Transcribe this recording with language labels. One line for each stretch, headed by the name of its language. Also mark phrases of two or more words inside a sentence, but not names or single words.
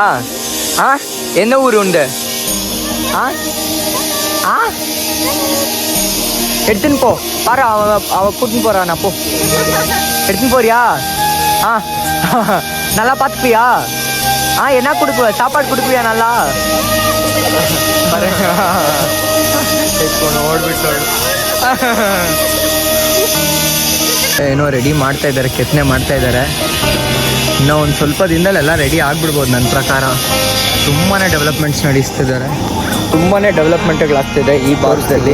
Tamil: ஆ எந்த ஊர் உண்டு? ஆ ஆ எடுத்துன்னு போ. பாரு அவ கூட்டின்னு போறான். அப்போ எடுத்துன்னு போறியா? ஆ நல்லா பார்த்துப்பியா? ஆ என்ன கொடுக்குவ? சாப்பாடு கொடுக்குவியா நல்லா?
Kannada: ಓಡ್ಬಿಟ್ಟು ಏನೋ ರೆಡಿ ಮಾಡ್ತಾ ಇದ್ದಾರೆ, ಕೆತ್ತನೆ ಮಾಡ್ತಾ ಇದ್ದಾರೆ. ಇನ್ನೂ ಒಂದು ಸ್ವಲ್ಪ ದಿನದಲ್ಲೆಲ್ಲ ರೆಡಿ ಆಗಿಬಿಡ್ಬೋದು ನನ್ನ ಪ್ರಕಾರ. ತುಂಬಾ ಡೆವಲಪ್ಮೆಂಟ್ಸ್ ನಡೆಸ್ತಿದ್ದಾರೆ, ತುಂಬಾ ಡೆವಲಪ್ಮೆಂಟ್ಗಳಾಗ್ತಿದೆ ಈ ಭಾರತದಲ್ಲಿ.